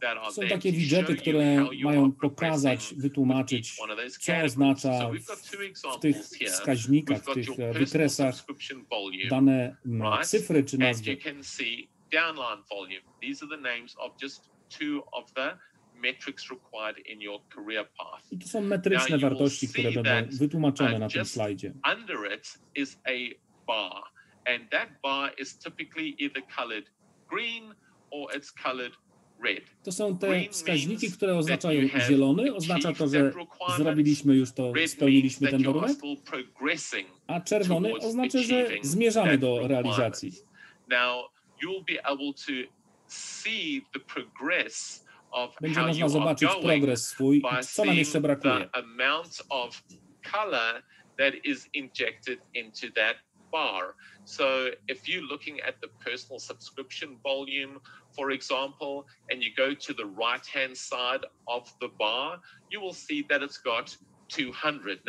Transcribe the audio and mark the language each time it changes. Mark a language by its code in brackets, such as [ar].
[pl] Są takie widgety, które mają pokazać, wytłumaczyć, co oznacza w tych wskaźnikach, w tych wykresach dane cyfry czy nazwy. [en] Downline volume. These are the names of just 2 of the metrics required in your career path. [pl] I to są metryczne wartości, które będą wytłumaczone na tym slajdzie. [en] Under it is a bar, and that bar is typically either colored green or it's colored red. [pl] To są te wskaźniki, które oznaczają zielony, oznacza to, że zrobiliśmy już to, spełniliśmy ten warunek, a czerwony oznacza, że zmierzamy do realizacji. [en] You'll be able to see the progress of [pl] będzie [en] how [pl] można [en] you [pl] zobaczyć [en] are [pl] progres swój, co nam jeszcze brakuje. [en] The amount of color that is injected into that bar. So if you're looking at the personal subscription volume, for example, and you go to the right-hand side of the bar, you will see that it's got 200.